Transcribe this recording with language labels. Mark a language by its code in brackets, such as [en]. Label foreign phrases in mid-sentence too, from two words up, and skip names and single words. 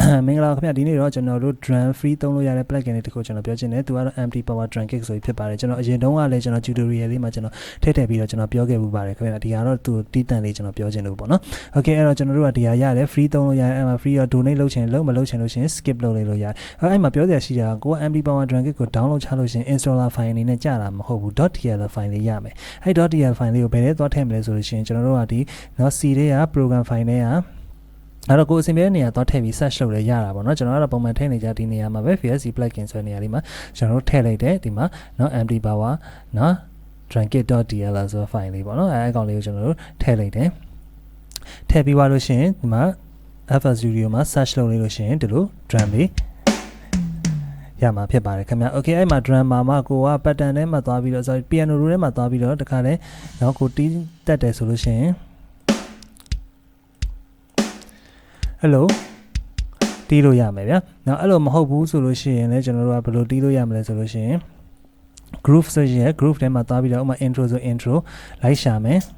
[my] မင်္ဂလာခင်ဗျာဒီနေ့တော့ကျွန်တော်တို့ [en] drum free [my] သုံးလို့ရတဲ့ plugin လေးတစ်ခုကျွန်တော်ပြောချင်တယ်သူကတော့ [en] empty power drum kit [my] ဆိုပြီးဖြစ်ပါတယ်ကျွန်တော်အရင်တုန်းကလည်းကျွန်တော် tutorial လေးမှာကျွန်တော်ထည့်ပြီးတော့ကျွန်တော်ပြောခဲ့ပူပါတယ်ခင်ဗျာဒီကတော့သူတီးတန့်လေးကျွန်တော်ပြောချင်လို့ပေါ့နော် okay အဲ့တော့ကျွန်တော်တို့ကဒီဟာရတယ် free သုံးလို့ရတယ်အဲ့မှာ free ရော donate လုပ်ချင်လုပ်မလုပ်ချင်လို့ရှင် skip လုပ်လိုက်လို့ရတယ်အဲ့မှာပြောစရာရှိတာကိုက [en] empty power drum kit [my] ကို download ချလို့ရှင် [en] installer file [my] အနေနဲ့ ကြာတာမဟုတ်ဘူး [en] .tl file [my] လေးရမယ်အဲ့ [en] .tl file [my] လေးကိုဘယ်ထဲသွားထည့်မလဲဆိုလို့ရှင်ကျွန်တော်တို့ကဒီเนาะ C လေးက [en] program file [my] နဲ့အဲ့တော့ကို အစင်ပြတဲ့နေရာသွားထည့်ပြီး search လုပ်လဲရတာပေါ့เนาะကျွန်တော်ကတော့ပုံမှန်ထည့်နေကြဒီနေရာမှာပဲ [en] VSC plugin [my] ဆိုတဲ့နေရာလေးမှာကျွန်တော်တို့ထည့်လိုက်တယ်ဒီမှာเนาะ [en] empty power [my] เนาะ drunkit.tl ဆိုတဲ့ file လေးပေါ့เนาะအဲ့အကောင်လေးကိုကျွန်တော်တို့ထည့်လိုက်တယ်ထည့်ပြီးသွားလို့ရှိရင်ဒီမှာ FL Studio မှာ search လုပ်လိုက်လို့ရှိရင်ဒီလို drum လေးရမှာဖြစ်ပါတယ်ခင်ဗျာ okay အဲ့မှာ drum မှာကိုက pattern ထဲမှာသွားပြီးတော့ [en] sorry piano roll [my] ထဲမှာသွားပြီးတော့တခါလဲเนาะကိုတီးတက်တယ်ဆိုလို့ရှိရင် hello တီးလို့ရမယ်ဗျာ။နောက်အဲ့လိုမဟုတ်ဘူးဆိုလို့ရှိရင်လည်းကျွန်တော်တို့ကဘယ်လိုတီးလို့ရမလဲဆိုလို့ရှိရင် groove ဆိုရင် groove ထဲမှာသွားပြီးတော့ဥပမာ intro ဆို intro လိုက်ရှာမယ်